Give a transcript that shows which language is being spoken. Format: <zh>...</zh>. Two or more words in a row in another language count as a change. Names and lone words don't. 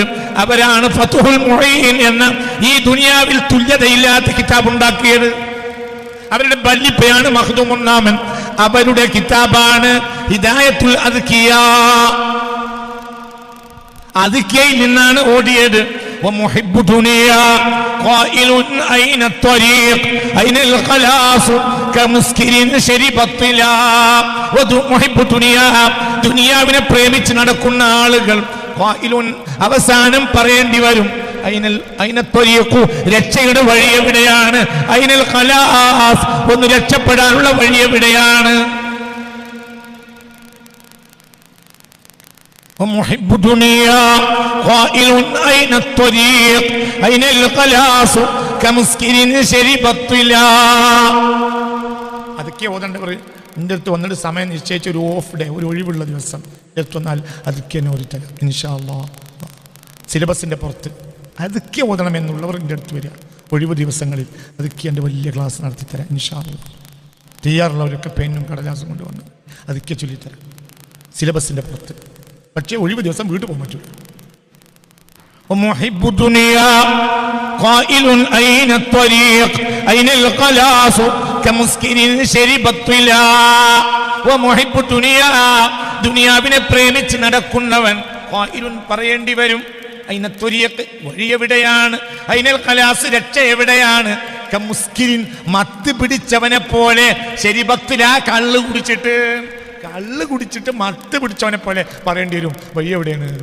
<ml>അവരാണ് ഫത്ഹുൽ മുഈൻ എന്ന ഈ ദുനിയാവിൽ തുല്യതയില്ലാത്ത കിതാബ് ഉണ്ടാക്കിയത്. അവരുടെ വല്ലിപ്പയാണ് മഖ്ദൂം ഒന്നാമൻ. അവരുടെ കിതാബാണ് ഹിദായത്തുൽ അദ്കിയ. അദ്കിയയിൽ നിന്നാണ് ഓടിയത്.</ml> <ar>ومحب الدنيا قائل أين الطريق أين الخلاص كمسكين شرب الطلاء. ومحب الدنيا</ar> <ml>ദുനിയാവിനെ പ്രേമിച്ച് നടക്കുന്ന ആളുകൾ ഖായിലുൻ അവസാനം പറയേണ്ടി വരും അയിനത്തൊരിയക്കു രക്ഷയുടെ വഴി എവിടെയാണ്?</ml> <ar>أين الخلاص</ar> <ml>ഒന്ന് രക്ഷപ്പെടാനുള്ള വഴി എവിടെയാണ്?</ml> <ar>ومحب الدنيا قائل أين الطريق أين الخلاص كمسكين شرب الطلاء.</ar> <ml>അതൊക്കെ ഓതണ്ട പറയും. എൻ്റെ അടുത്ത് വന്നിട്ട് സമയം നിശ്ചയിച്ച ഒരു</ml> <en>off day,</en> <ml>ഒരു ഒഴിവുള്ള ദിവസം എടുത്തു വന്നാൽ അതൊക്കെ എന്നെ ഓടിത്തരാം</ml> <ar>إن شاء الله.</ar> <ml>സിലബസിൻ്റെ പുറത്ത് അതൊക്കെ ഓതണമെന്നുള്ളവർ എൻ്റെ അടുത്ത് വരിക ഒഴിവ് ദിവസങ്ങളിൽ. അതൊക്കെ എൻ്റെ വലിയ ക്ലാസ് നടത്തിത്തരാം</ml> <ar>إن شاء الله.</ar> <ml>തയ്യാറുള്ളവരൊക്കെ പെന്നും കടലാസും കൊണ്ടുവന്ന് അതൊക്കെ ചൊല്ലിത്തരാം സിലബസിൻ്റെ പുറത്ത്. പക്ഷേ ഒഴിവ് ദിവസം വീട്ടിൽ പോകാൻ പറ്റൂ.</ml> <ar>ومحب الدنيا قائل أين الطريق أين الخلاص كمسكين شرب الطلاء. ومحب الدنيا</ar> <ml>ദുനിയാവിനെ പ്രേമിച്ച് നടക്കുന്നവൻ ഖായിലുൻ പറയേണ്ടി വരും</ml> <ar>أين الطريق</ar> <ml>വഴി എവിടെയാണ്?</ml> <ar>أين الخلاص</ar> <ml>രക്ഷ എവിടെയാണ്? കമുസ്കിരിൻ മത്ത് പിടിച്ചവനെ പോലെ ശരിബത്തിലാ കള്ള് കുടിച്ചിട്ട് മത്ത് പിടിച്ചവനെ പോലെ പറയേണ്ടി വരും വഴി എവിടെയാണ്?</ml>